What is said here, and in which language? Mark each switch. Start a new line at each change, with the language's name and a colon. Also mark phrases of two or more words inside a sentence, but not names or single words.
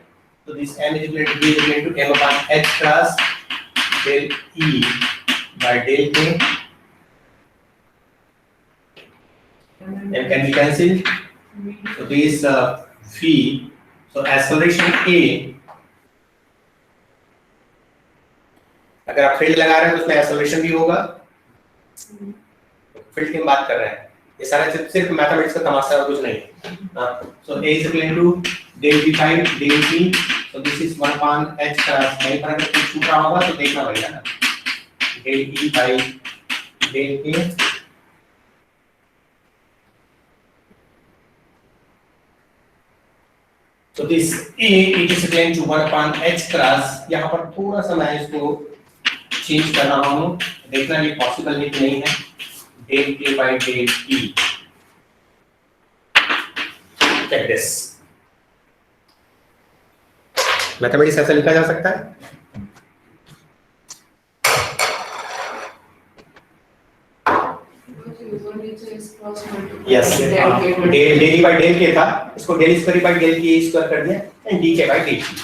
English: तो this m is equal to v is equal to m upon h cross del E by del K। m can be cancelled, so this v, so acceleration a,
Hindi: अगर आप फील्ड लगा रहे हैं तो उसमें एक्सेलरेशन भी होगा। फील्ड की बात कर रहे हैं, ये सारा सिर्फ मैथमेटिक्स का तमाशा और कुछ नहीं है।
English: सो a is equal to del b by del t, so this is 1 upon h क्रॉस,
Hindi: कहीं पर अगर कुछ छूट रहा होगा तो देखना पड़ेगा ना,
English: del e by del k।
Hindi: तो
English: this a it is equal to 1 upon h cross,
Hindi: यहाँ पर थोड़ा सा मैं इसको चेंज कर रहा हूँ, देखना ये पॉसिबल है कि नहीं है,
English: del k by del e। Check this।
Hindi: मैथमेटिक्स ऐसा लिखा जा सकता है।
English: yes, del del by del k
Hindi: था, इसको
English: del square by del k square
Hindi: कर दिया
English: and d k by d t.